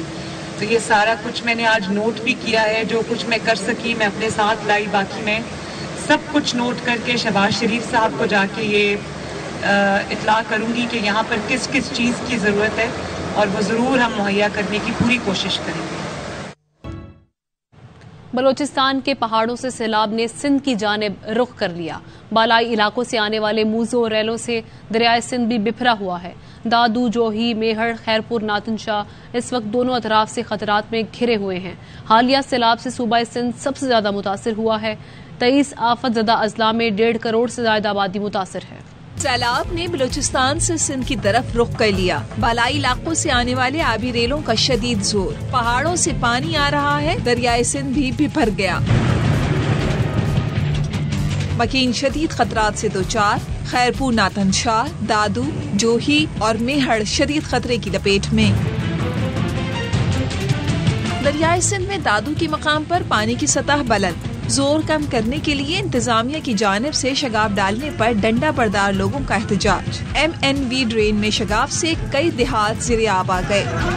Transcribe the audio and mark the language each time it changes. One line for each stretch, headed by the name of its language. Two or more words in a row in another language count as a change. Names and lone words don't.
Urdu: تو یہ سارا کچھ میں نے آج نوٹ بھی کیا ہے، جو کچھ میں کر سکی میں اپنے ساتھ لائی، باقی میں سب کچھ نوٹ کرکے شہباز شریف صاحب کو جا کے یہ اطلاع کروں گی کہ یہاں پر کس کس چیز کی ضرورت ہے، اور وہ ضرور ہم مہیا کرنے کی پوری کوشش کریں گے. بلوچستان کے پہاڑوں سے سیلاب نے سندھ کی جانب رخ کر لیا. بالائی علاقوں سے آنے والے موجوں اور ریلوں سے دریائے سندھ بھی بپھرا ہوا ہے. دادو، جوہی، میہڑ، خیرپور، ناتھن شاہ اس وقت دونوں اطراف سے خطرات میں گھرے ہوئے ہیں. حالیہ سیلاب سے صوبہ سندھ سب سے زیادہ متاثر ہوا ہے. 23 آفت زدہ اضلاع میں 1.5 کروڑ سے زیادہ آبادی متاثر ہے. سیلاب نے بلوچستان سے سندھ کی طرف رخ کر لیا. بالائی علاقوں سے آنے والے آبی ریلوں کا شدید زور، پہاڑوں سے پانی آ رہا ہے، دریائے سندھ بھی بپھر گیا. مکین شدید خطرات سے دو چار, خیرپور، ناتھن شاہ، دادو، جوہی اور میہڑ شدید خطرے کی لپیٹ میں. دریائے سندھ میں دادو کے مقام پر پانی کی سطح بلند، زور کم کرنے کے لیے انتظامیہ کی جانب سے شگاف ڈالنے پر ڈنڈا بردار لوگوں کا احتجاج. MNV ڈرین میں شگاف سے کئی دیہات زیرآب آ گئے.